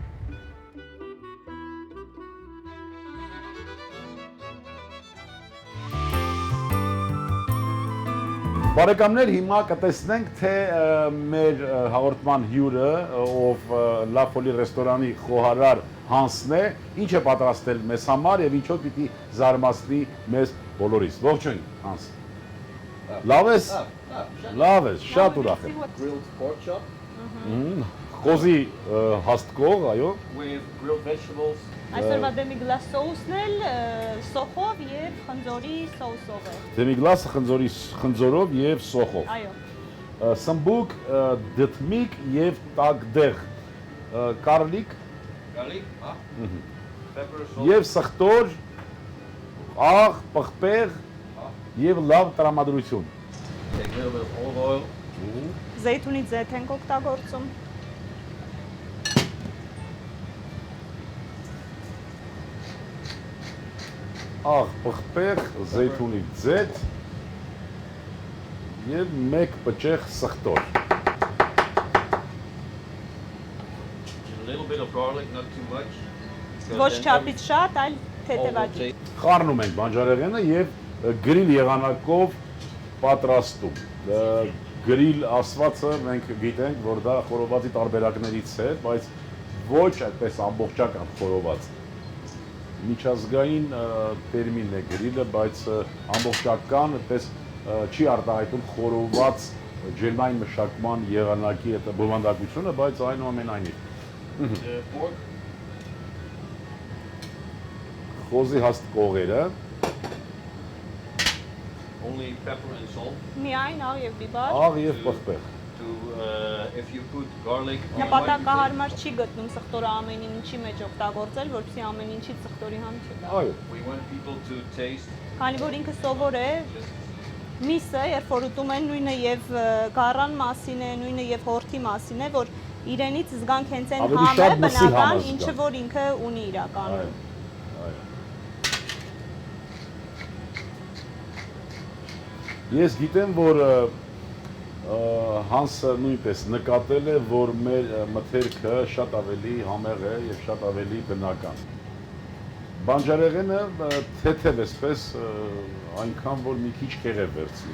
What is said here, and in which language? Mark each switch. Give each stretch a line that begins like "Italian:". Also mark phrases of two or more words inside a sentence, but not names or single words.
Armenian: Բարեկամներ, հիմա կտեսնենք, թե մեր հաղորդման հյուրը, ով La Folie ռեստորանի խոհարար Հանսն է, ինչ է պատրաստել մեզ համար եւ ինչով պիտի զարմացնի մեզ բոլորիս։ Ողջույն, Հանս։ Լավ ես։ Լավ ես, շատ ուրախ եմ։
English: Grilled pork chop
Armenian: Խոզի հաստկող, այո։
English: with grilled vegetables.
Armenian: Այսօրվա դեմիգլաս սոուսն էլ սոխով եւ խնձորի սոուսով է։ Դեմիգլասը խնձորով եւ սոխով։ Այո։ Սմբուկ, դթմիկ եւ տագդեղ, կարլիկ
English: Garlic, pepper, salt.
Armenian: եւ սխտոր, աղ, պղպեղ եւ լավ տրամադրություն։
English: Take a little bit of olive oil.
Armenian: Զեյթունի ձեթ ենք օգտագործում։ Աղ, պղպեղ, զեյթունի ձեթ եւ մեկ բճեղ սխտոր։
English: A little bit of garlic, not too much.
Armenian: Ոչ չափից շատ, այլ թեթևաճի։ Խառնում ենք բանջարեղենը եւ գրիլ եղանակով պատրաստում։ Գրիլ ասվածը մենք գիտենք, որ դա խորովածի տարբերակներից է, բայց ոչ այդպես ամբողջական խորոված։ Միջազգային տերմին է գրիլը, բայց ամբողջական այդպես չի արտահայտում խորոված ջերմային մշակման եղանակի այդ բովանդակությունը, բայց այնուամենայնիվ
English: Pork,
Armenian: խոզի հաստ կողերը,
English: only pepper and salt.
Armenian: Միայն աղ եւ բիբար։ աղ եւ պղպեղ։
English: If you put garlic on
Armenian: Նպատակահարմար չի գտնում սխտորը ամեն ինչի մեջ օգտագործել, որպեսզի ամեն ինչից սխտորի համ չգա։ Այո։
English: we want people to taste.
Armenian: Քանի որ ինքը սովոր է, միսը, երբ որ ուտում են, նույնը եւ գառան մասին է, նույնը եւ հորթի մասին է, որ իրենից զգանք հենց այն Ավելի համը, շատ մսի բնական, համը ինչը զգանք։ որ ինքը ունի իրականում։ Ես գիտեմ, որ Հանսը նույնպես նկատել է, որ մեր մթերքը շատ ավելի համեղ է եւ շատ ավելի բնական։ Բանջարեղենը թեթև էսպես այնքան, որ մի քիչ կեղև վերցնի։